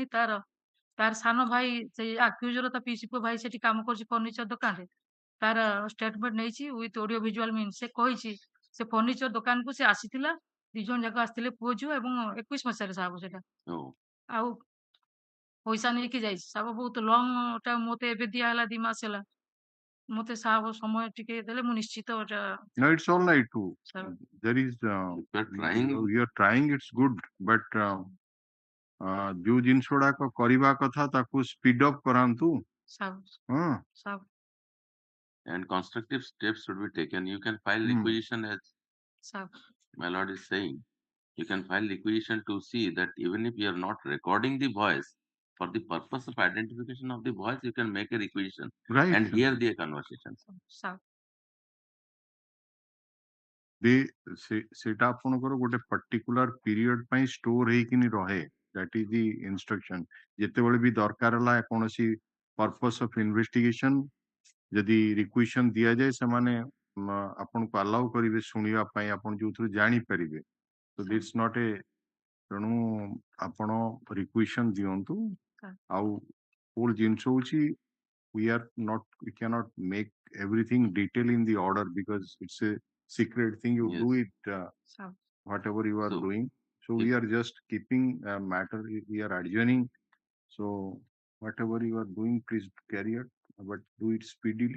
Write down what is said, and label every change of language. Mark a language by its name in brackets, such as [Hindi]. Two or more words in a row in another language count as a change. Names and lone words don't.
[Odia] ତାର ସାନ ଭାଇ ସେଇ ଆକ୍ୟୁଜର ତା ପିସି ପୁଅ ଭାଇ ସେଠି କାମ କରୁଛି ଫର୍ଣ୍ଣିଚର ଦୋକାନରେ ତାର ଷ୍ଟେଟମେଣ୍ଟ ନେଇଛି [English] with audio visual mean. [Odia] ସେ କହିଛି ସେ ଫର୍ଣ୍ଣିଚର ଦୋକାନକୁ ସେ ଆସିଥିଲା 2 ଜଣ ଯାକ ଆସିଥିଲେ ପୁଅ ଝିଅ ଏବଂ 21 ମସିହାରେ ସାବ ସେଟା [English] Oh, [Odia] ଆଉ ପଇସା ନେଇକି ଯାଇଛି ସାବ ବହୁତ ଲଙ୍ଗ ଟା ମତେ ଏବେ ଦିଆ ହେଲା 2 ମାସ ହେଲା। ମତେ ସାବ ସମୟ ଟିକେ ଦେଲେ ମୁଁ ନିଶ୍ଚିତ ଏଟା [English] No, it's all right too. [Odia] ସାବ [English] There is if you're trying, you're trying it's good but [Odia] ଯୋଉ ଜିନିଷ ଗୁଡାକ କରିବା କଥା ତାକୁ [English] speed up [Odia] କରାନ୍ତୁ। ସାବ ହଁ ସାବ [English] and constructive steps should be taken. You can file Hmm. requisition, as [Odia] ସାବ [English] my lord is saying. You can file requisition to see that even if you are not recording the voice, for the purpose of identification of the voice, you can make a requisition right and hear the conversation. [Odia] ସାବ ସେଟା ଆପଣଙ୍କର ଗୋଟେ [English] particular period [Odia] ପାଇଁ ଷ୍ଟୋର ହେଇକିନି ରହେ [English] that is the instruction. [Odia] ଯେତେବେଳେ ବି ଦରକାର ହେଲା କୌଣସି [English] purpose of investigation [Odia] ଯଦି ରିକ୍ୱିଜିସନ ଦିଆଯାଏ ସେମାନେ ଆପଣଙ୍କୁ ଆଲାଉ କରିବେ ଶୁଣିବା ପାଇଁ ଆପଣ ଯୋଉଥିରୁ ଜାଣିପାରିବେ। [English] So it's not a [Odia] ତେଣୁ ଆପଣ ରିକ୍ୱିଜିସନ ଦିଅନ୍ତୁ। ଆଉ କୋଉ ଜିନିଷ ହଉଛି [English] we cannot make everything detail in the order because it's a secret thing. You Yes. do it [Odia] ସାବ [English] whatever you are So, doing. So we are just keeping a matter, we are adjourning. So whatever you are doing, please carry it, but do it speedily.